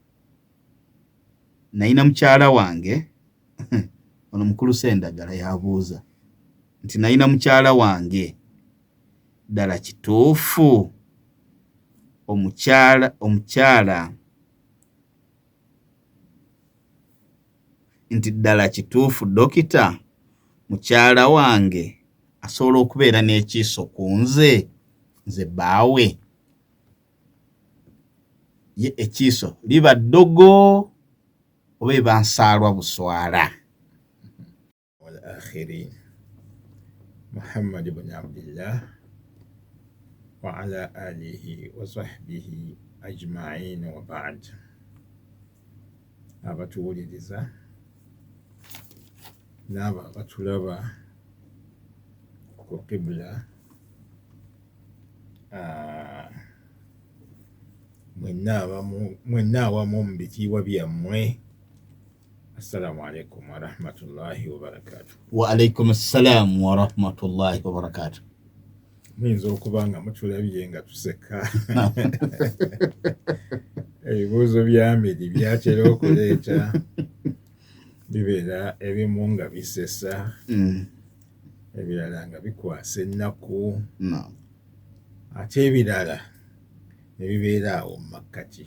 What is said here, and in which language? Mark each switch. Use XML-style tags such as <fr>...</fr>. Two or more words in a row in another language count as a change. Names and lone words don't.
<lg>Nayina mukyala wange ono mukulu Sendagala yabuuza nti nayina mukyala wange ddala kituufu omukyala nti ddala kituufu Dokita mukyala wange asobola okubeera n'ekiiso ku nze bbaawe? Ye ekiiso liba ddogo oba eba nsaalwa buswala?</lg> <ar>والآخرين محمد بن عبد الله وعلى آله وصحبه أجمعين وبعد.</ar> <lg>abatuwuliriza n'abo abatulaba ku Qibla mwenna awamu mu bitiibwa byammwe.</lg> <ar>السلام عليكم ورحمة الله وبركاته. وعليكم السلام ورحمة الله وبركاته.</ar> <lg>Muyinza okuba nga mutulabye nga tuseka. Ebibuuzo bya Amiri byatera okuleeta bibeera ebimu nga bisesa, ebirala nga bikwasa ennaku, ate ebirala ne bibeera awo mu makkati.</lg>